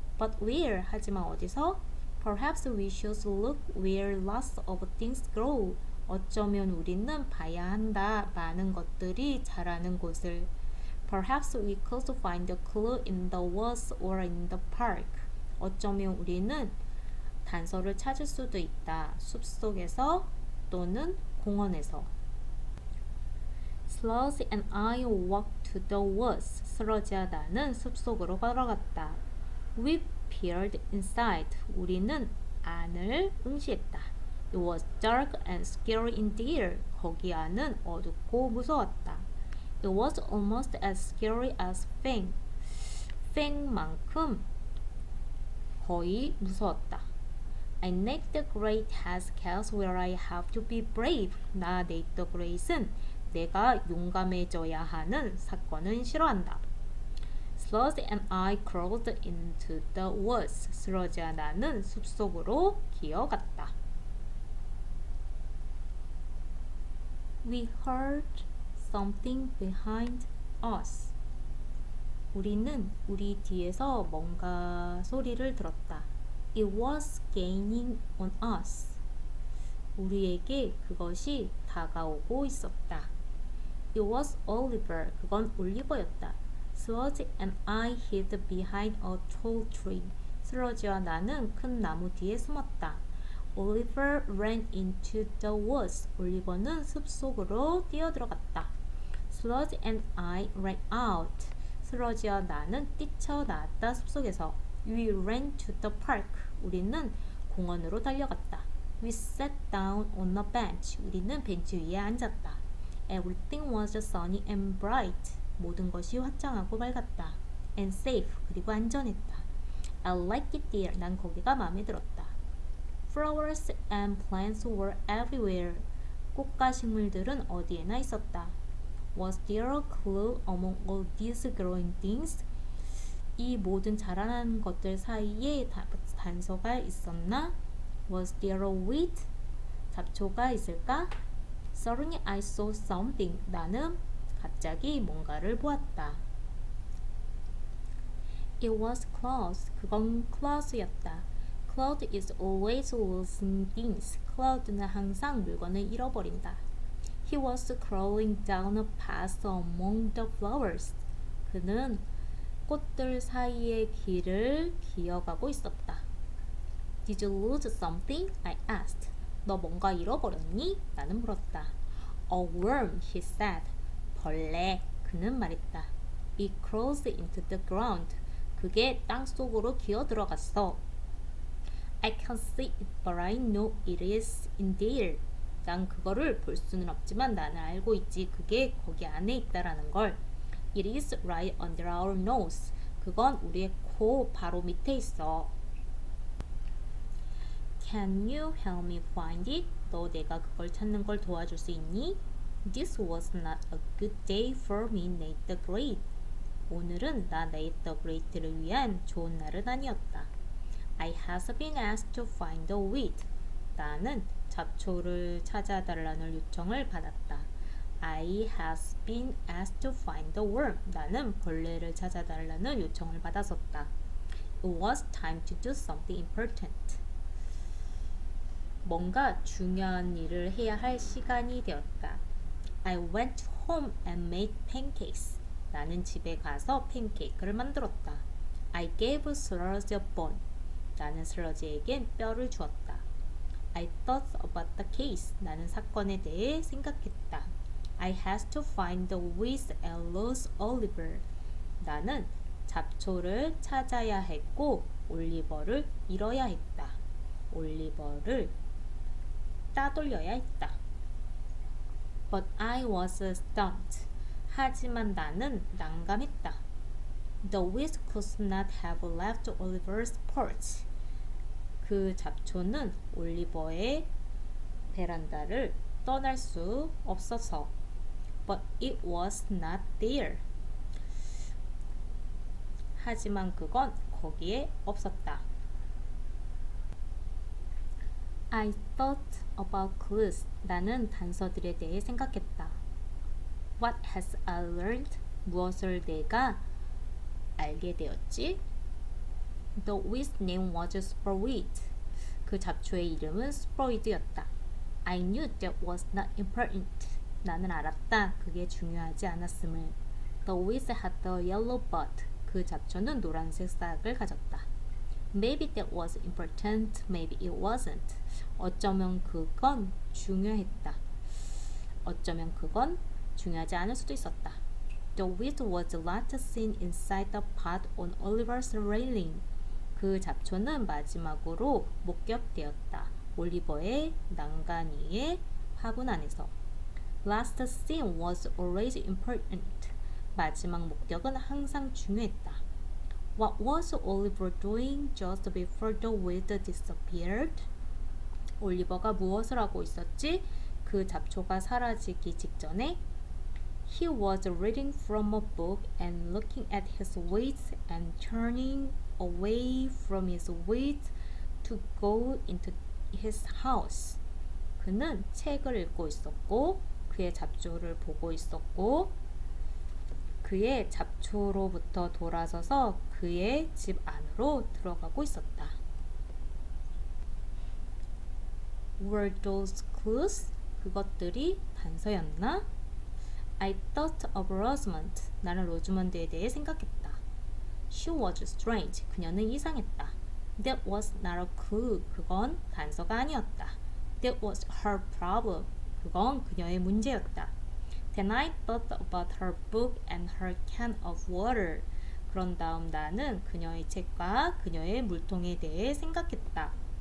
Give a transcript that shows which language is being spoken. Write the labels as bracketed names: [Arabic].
[English] But where? [Korean] 하지만 어디서? [English] Perhaps we should look where lots of things grow. [Korean] 어쩌면 우리는 봐야 한다. 많은 것들이 자라는 곳을. [English] Perhaps we could find a clue in the woods or in the park. [Korean] 어쩌면 우리는 단서를 찾을 수도 있다. 숲속에서 또는 공원에서. [English] Sludge and I walked to the woods. [Korean] 슬러지와 나는 숲속으로 걸어갔다. [English] We peered inside. [Korean] 우리는 안을 응시했다. [English] It was dark and scary in there. [Korean] 거기 안은 어둡고 무서웠다. [English] It was almost as scary as Fang. [Korean] Fang만큼 거의 무서웠다. [English] I Nate the Great has chaos where I have to be brave. [Korean] 나 Nate the Great은 내가 용감해져야 하는 사건은 싫어한다. [English] Sludge and I crawled into the woods. [Korean] 슬러지와 나는 숲속으로 기어갔다. [English] We heard something behind us. [Korean] 우리는 우리 뒤에서 뭔가 소리를 들었다. [English] It was gaining on us. [Korean] 우리에게 그것이 다가오고 있었다. [English] It was Oliver. [Korean] 그건 올리버였다. [English] Sludge and I hid behind a tall tree. [Korean] 슬러지와 나는 큰 나무 뒤에 숨었다. [English] Oliver ran into the woods. [Korean] 올리버는 숲속으로 뛰어들어갔다. [English] Sludge and I ran out. [Korean] 슬러지와 나는 뛰쳐나왔다. 숲속에서. [English] We ran to the park. [Korean] 우리는 공원으로 달려갔다. [English] We sat down on a bench. [Korean] 우리는 벤치 위에 앉았다. [English] Everything was sunny and bright. [Korean] 모든 것이 화창하고 밝았다. [English] And safe. [Korean] 그리고 안전했다. [English] I liked it there. [Korean] 난 거기가 마음에 들었다. [English] Flowers and plants were everywhere. [Korean] 꽃과 식물들은 어디에나 있었다. [English] Was there a clue among all these growing things? [Korean] 이 모든 자라난 것들 사이에 단서가 있었나? [English] Was there a weed? [Korean] 잡초가 있을까? [English] Suddenly I saw something. [Korean] 나는 갑자기 뭔가를 보았다. [English] It was Claus. [Korean] 그건 클라우스였다. [English] Claude is always losing things. [Korean] 클라우드는 항상 물건을 잃어버린다. [English] He was crawling down a path among the flowers. [Korean] 그는 꽃들 사이의 길을 기어가고 있었다. [English] Did you lose something? I asked. [Korean] 너 뭔가 잃어버렸니? 나는 물었다. [English] A worm, he said. [Korean] 벌레, 그는 말했다. [English] It crawled into the ground. [Korean] 그게 땅 속으로 기어 들어갔어. [English] I can't see it, but I know it is in there. [Korean] 난 그거를 볼 수는 없지만 나는 알고 있지. 그게 거기 안에 있다라는 걸. [English] It is right under our nose. [Korean] 그건 우리의 코 바로 밑에 있어. [English] Can you help me find it? [Korean] 너 내가 그걸 찾는 걸 도와줄 수 있니? [English] This was not a good day for me, Nate the Great. [Korean] 오늘은 나 Nate the Great를 위한 좋은 날은 아니었다. [English] I have been asked to find the weed. [Korean] 나는 잡초를 찾아달라는 요청을 받았다. [English] I have been asked to find the worm. [Korean] 나는 벌레를 찾아달라는 요청을 받았었다. [English] It was time to do something important. [Korean] 뭔가 중요한 일을 해야 할 시간이 되었다. [English] I went home and made pancakes. [Korean] 나는 집에 가서 팬케이크를 만들었다. [English] I gave Sludge a bone. [Korean] 나는 슬러지에겐 뼈를 주었다. [English] I thought about the case. [Korean] 나는 사건에 대해 생각했다. [English] I had to find the weeds and lose Oliver. [Korean] 나는 잡초를 찾아야 했고 올리버를 잃어야 했다. 올리버를 따돌려야 했다. [English] But I was stumped. [Korean] 하지만 나는 난감했다. [English] The weeds could not have left Oliver's porch. [Korean] 그 잡초는 올리버의 베란다를 떠날 수 없어서. [English] But it was not there. [Korean] 하지만 그건 거기에 없었다. [English] I thought about clues. [Korean] 나는 단서들에 대해 생각했다. [English] What has I learned? [Korean] 무엇을 내가 알게 되었지? [English] The weed's name was Sproid. [Korean] 그 잡초의 이름은 스프로이드였다. [English] I knew that was not important. [Korean] 나는 알았다. 그게 중요하지 않았음을. [English] The weeds had a yellow bud. [Korean] 그 잡초는 노란색 싹을 가졌다. [English] Maybe that was important. Maybe it wasn't. [Korean] 어쩌면 그건 중요했다. 어쩌면 그건 중요하지 않을 수도 있었다. [English] The weed was last seen inside the pot on Oliver's railing. [Korean] 그 잡초는 마지막으로 목격되었다. 올리버의 난간 위의 화분 안에서. [English] Last scene was always important. [Korean] 마지막 목격은 항상 중요했다. [English] What was Oliver doing just before the weed disappeared? [Korean] 올리버가 무엇을 하고 있었지? 그 잡초가 사라지기 직전에 [English] He was reading from a book and looking at his weeds and turning away from his weeds to go into his house. [Korean] 그는 책을 읽고 있었고 그의 잡초를 보고 있었고 그의 잡초로부터 돌아서서 그의 집 안으로 들어가고 있었다. [English] Were those clues? [Korean] 그것들이 단서였나? [English] I thought of Rosamond. [Korean] 나는 로즈먼드에 대해 생각했다. [English] She was strange. [Korean] 그녀는 이상했다. [English] That was not a clue. [Korean] 그건 단서가 아니었다. [English] That was her problem. [Korean] 그건 그녀의 문제였다. [English] Then I thought about her book and her can of water. [Korean] 그런 다음 나는 그녀의 책과 그녀의 물통에 대해 생각했다.